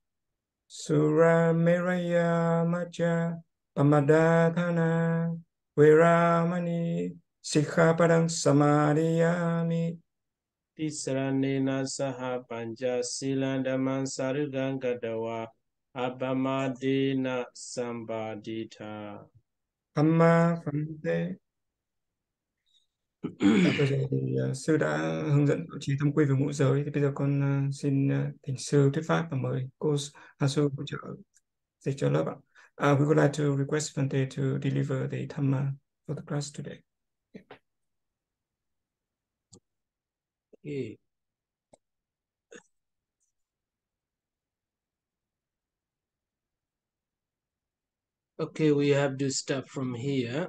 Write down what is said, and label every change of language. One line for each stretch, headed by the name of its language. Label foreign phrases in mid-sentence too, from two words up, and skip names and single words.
Pali: Sura meraya majja pamadatthana viramani sikkhapadam samadhiyami. Tisaranena saha panca silang dhammam sarudam gatawa apamadena sambadita. Amma Phante.
Vietnamese: Vừa rồi thì sư đã hướng dẫn bảo trì thông quy về ngũ giới, thì bây giờ con xin thỉnh sư thuyết pháp và mời cô Hà sư hỗ trợ dịch cho lớp ạ.
English: We would like to request Phante to deliver the Dhamma for the class today. Okay. Okay, we have to start from here.